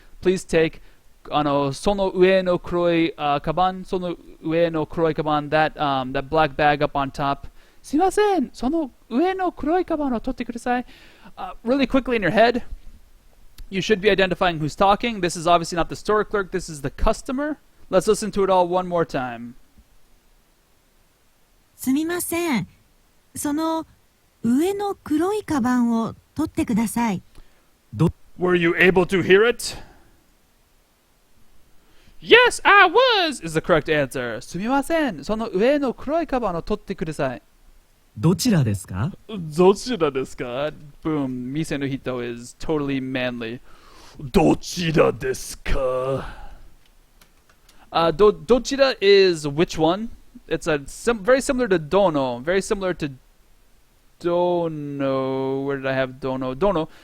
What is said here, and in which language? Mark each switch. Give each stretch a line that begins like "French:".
English: Please take.
Japanese: Sono ue no kuroi kaban,
English: sono ue no kuroi kaban, that black bag up on top.
Japanese: Sumimasen, sono ue no kuroi kaban o totte kudasai.
English: Really quickly in your head, you should be identifying who's talking. This is obviously not the store clerk, this is the customer. Let's listen to it all one more time.
Japanese: すみません。その上の黒いカバンを取ってください。
English: Were you able to hear it? Yes, I was! Is the correct answer.
Japanese: すみません。その上の黒いカバンを取ってください。どちらですか? どちらですか?
English: Boom.
Japanese: Mise no hito
English: is totally manly.
Japanese: どちらですか?
English: Dochira is which one? It's very similar to dono. Very similar to dono. Where did I have dono? Dono.